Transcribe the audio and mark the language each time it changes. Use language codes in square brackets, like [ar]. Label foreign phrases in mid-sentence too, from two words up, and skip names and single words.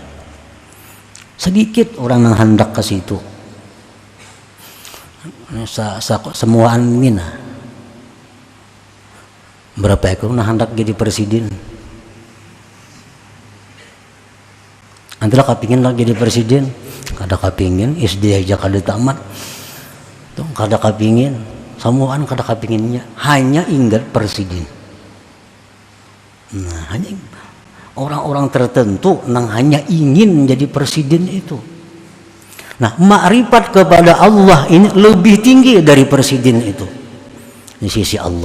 [id] Sedikit orang yang hendak ke situ. Semua angin. Berapa ekor yang hendak jadi presiden? Antara kepingin lah jadi presiden, [bjn] kada kepingin, SD aja kada tamat, tuh kada kepingin, semuaan kada kepinginnya, [id] hanya ingat presiden. Nah, hanya orang-orang tertentu yang hanya ingin jadi presiden itu. Nah, makrifat kepada Allah ini lebih tinggi dari presiden itu di sisi Allah.